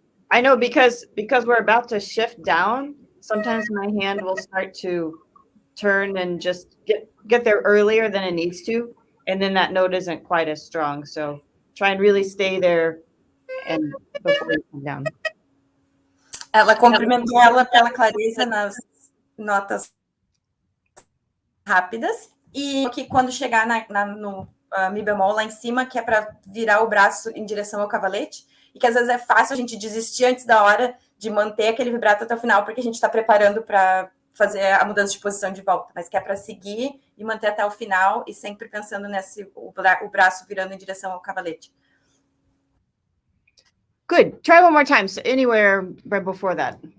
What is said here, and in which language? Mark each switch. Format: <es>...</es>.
<en>I know because we're about to shift down, sometimes my hand will start to turn and just get there earlier than it needs to, and then that note isn't quite as strong. So try and really stay there and before you come down.</en> <pt>Ela cumprimentou ela pela clareza nas notas rápidas e que quando chegar no Mi bemol lá em cima, que é para virar o braço em direção ao cavalete, e que às vezes é fácil a gente desistir antes da hora de manter aquele vibrato até o final, porque a gente está preparando para fazer a mudança de posição de volta, mas que é para seguir e manter até o final e sempre pensando o braço virando em direção ao cavalete.</pt> <en>Good. Try one more time. So anywhere right before that.</en>